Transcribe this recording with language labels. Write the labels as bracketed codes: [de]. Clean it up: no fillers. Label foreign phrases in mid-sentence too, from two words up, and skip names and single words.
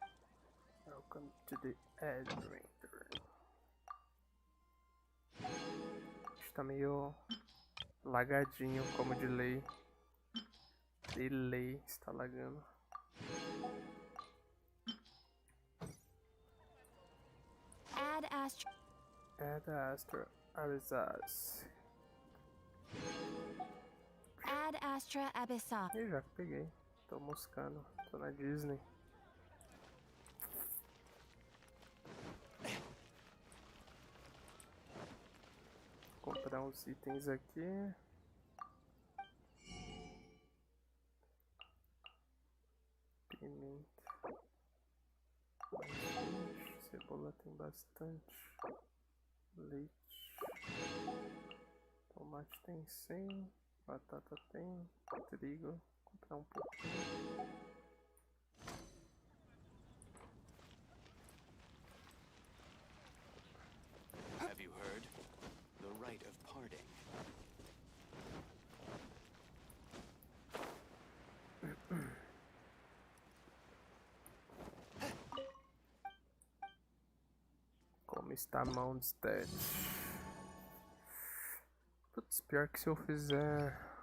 [en] Welcome to the adventure. [pt] Está meio lagadinho, como de lei. De lei está lagando. Ad Astra... Ad Astra Abyssosk. Ad Astra Abyssosk. Ih, já peguei. Tô moscando. Tô na Disney. Vou comprar uns itens aqui. Pimenta. Cebola tem bastante. Leite. Tomate tem 100. Batata tem. Trigo. Vou comprar um pouquinho. [en] Have you heard? The rite of parting. [pt] Como está a mão de stat? Putz, pior que se eu fizer...